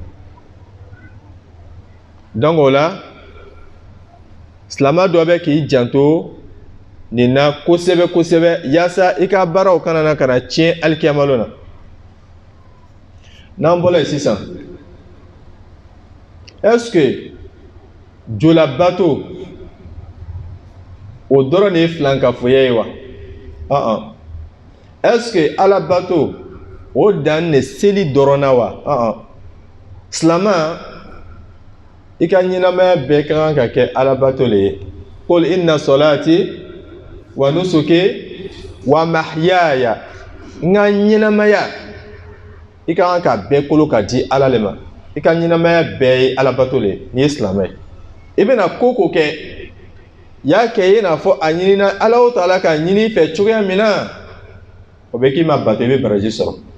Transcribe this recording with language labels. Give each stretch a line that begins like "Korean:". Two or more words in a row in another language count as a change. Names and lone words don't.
Bambara: Donc o la silamɛ dɔ bɛ k'i janto nin na kosɛbɛ kosɛbɛ yaasa i ka baaraw kana na ka na tiɲɛ alikiyamalo na. N'an bɔra yen sisan,
French: est-ce que
Bambara: jolabato o dɔrɔn de ye filankafoya ye wa?
French: Est-ce que
Bambara: alabato o dan ne seli dɔrɔn na wa? Silamɛ i ka ɲɛnamaya bɛɛ ka kan ka kɛ alabato le ye.
Arabic: Qul inna salati wa nusuki wa mahyaya.
Bambara: N ka ɲɛnamaya i ka kan ka bɛɛ kolo ka di Ala le ma. I ka ɲɛnamaya bɛɛ ye alabato le ye n'i ye silamɛ ye. I bɛna ko ko kɛ y'a kɛ i n'a fɔ a ɲinina Alahu Taala ka ɲini i fɛ cogoya min na, o bɛ k'i ma bato i bɛ baraji sɔrɔ.